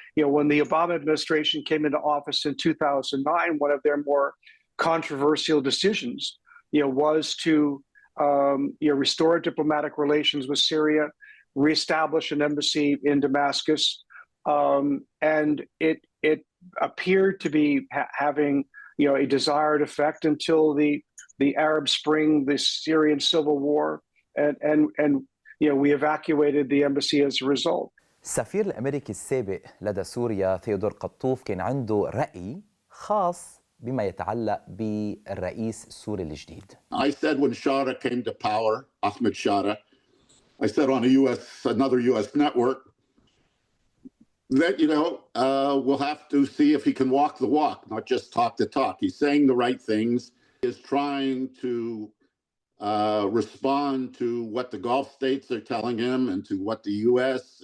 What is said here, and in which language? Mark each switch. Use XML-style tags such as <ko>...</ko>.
<en>When the Obama administration came into office in 2009, one of their more controversial decisions, was to restore diplomatic relations with Syria, reestablish an embassy in Damascus. And it appeared to be having, a desired effect until the Arab Spring, the Syrian civil war, and we evacuated the embassy as a result.</en> <ar>السفير الأميركي السابق لدى سوريا ثيودور قطوف كان عنده رأي خاص بما يتعلق بالرئيس السوري الجديد.</ar> <en>I said when Shara came to power, Ahmed Shara, I said on another U.S. network, that, we'll have to see if he can walk the walk, not just talk the talk. He's saying the right things. He is trying to respond to what the Gulf states are telling him and to what the U.S.</en>